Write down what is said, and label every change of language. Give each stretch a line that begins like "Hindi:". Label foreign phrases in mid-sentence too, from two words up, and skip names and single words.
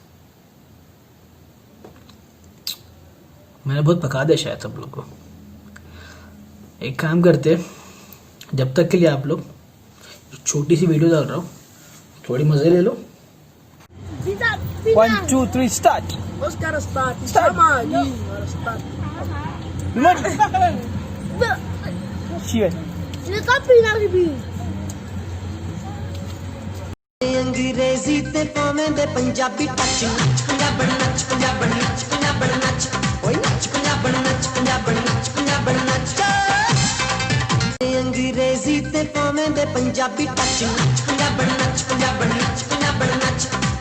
Hindi: मैंने बहुत पका दिया शायद सब लोग को। एक काम करते हैं, जब तक के लिए आप लोग एक छोटी सी वीडियो डाल रहा हूँ, थोड़ी मजे ले लो।
English: 1 2 3 start.
Portuguese: Os caras start. Chama ali. Start.
English: Cheers.
Portuguese: Ele tá pirando de bicho.
Punjabi: ਅੰਗਰੇਜ਼ੀ ਤੇ ਪਾਵੇਂ ਦੇ ਪੰਜਾਬੀ ਟੱਚ ਨੱਚ ਪੰਜਾਬਣ ਨੱਚ ਪੰਜਾਬਣ ਨੱਚ ਪੰਜਾਬਣ ਨੱਚ ਓਏ ਨੱਚ ਪੰਜਾਬਣ ਨੱਚ ਪੰਜਾਬਣ ਨੱਚ ਪੰਜਾਬਣ ਨੱਚ ਅੰਗਰੇਜ਼ੀ ਤੇ ਪਾਵੇਂ ਦੇ ਪੰਜਾਬੀ ਟੱਚ ਨੱਚ ਪੰਜਾਬਣ ਨੱਚ ਪੰਜਾਬਣ ਨੱਚ ਪੰਜਾਬਣ ਨੱਚ